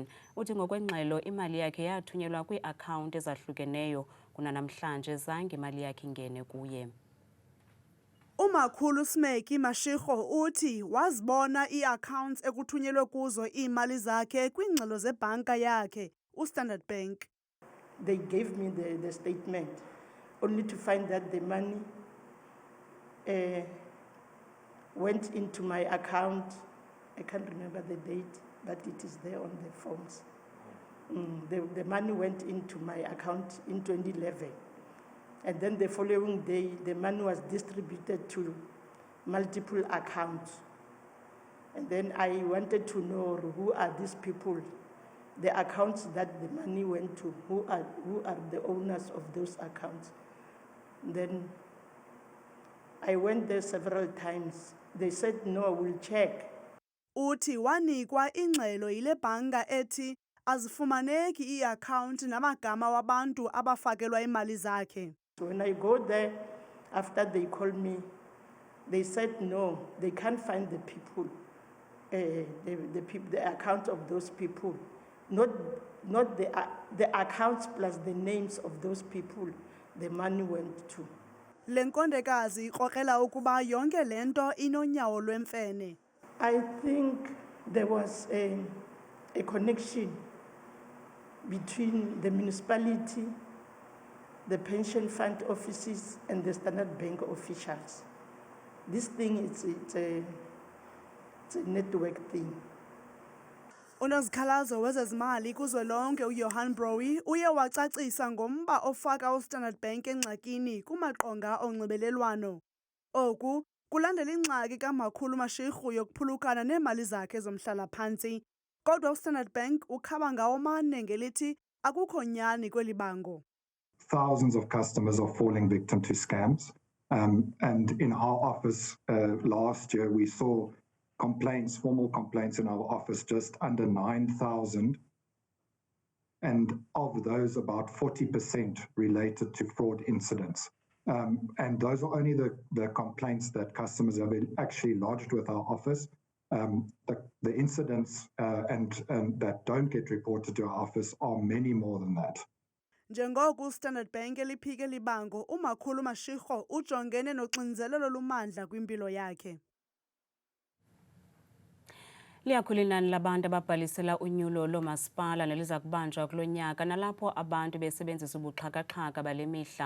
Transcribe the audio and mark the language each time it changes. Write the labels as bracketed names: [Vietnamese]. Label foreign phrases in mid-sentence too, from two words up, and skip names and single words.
[Xhosa] Uthi ngokwengxelo imali yakhe yathunyelwa kwii-account ezahlukeneyo kunanamhlanje zange imali yakhe ingene kuye. Umakhulu Smeki Mashego uthi wazibona ii-accounts ekuthunyelwe kuzo iimali zakhe kwiingxelo zebhanka yakhe uStandard Bank. [English] They gave me the statement only to find that the money went into my account. I can't remember the date, but it is there on the forms. The money went into my account in 2011. And then the following day, the money was distributed to multiple accounts. And then I wanted to know who are these people, the accounts that the money went to, who are the owners of those accounts. Then I went there several times. They said, no, we'll check. [Xhosa] Uthi wanikwa ingxelo yile bhanka ethi azifumaneki ii-akhawunti namagama wabantu abafakelwa imali zakhe. [English] So when I go there, after they called me, they said, no, they can't find the people, the account of those people. Not the accounts plus the names of those people the money went to. [Xhosa] Le nkondekazi ikrokrela ukuba yonke le nto inonyawo lwemfene. [English] I think there was a connection between the municipality, the pension fund offices, and the Standard Bank officials. This thing, it's a network thing. [Xhosa] Unozikhalazo wezezimali kuzwelonke uJohan Browe uye wacacisa ngomba ofaka uStandard Bank engxakini kumaqonga onxibelelwano. Oku kulandela ingxaki kaMakhulu Mashego yokuphulukana neemali zakhe zomhlala-phantsi. Kodwa uStandard Bank ukhaba ngawomane ngelithi akukho nyani kweli bango. [English] Thousands of customers are falling victim to scams. And in our office last year, we saw formal complaints in our office, just under 9,000. And of those, about 40% related to fraud incidents. And those are only the complaints that customers have actually lodged with our office. The incidents and that don't get reported to our office are many more than that. [Xhosa] Njengoku uStandard Bank eliphike libango, uMakhulu Mashego ujongene noxinzelelo lumandla kwimpilo yakhe. Liyakhula inani labantu ababhalisela unyulo lomasipala neliza kubanjwa kulo nyaka nalapho abantu besebenzisa ubuxhakaxhaka bale mihla.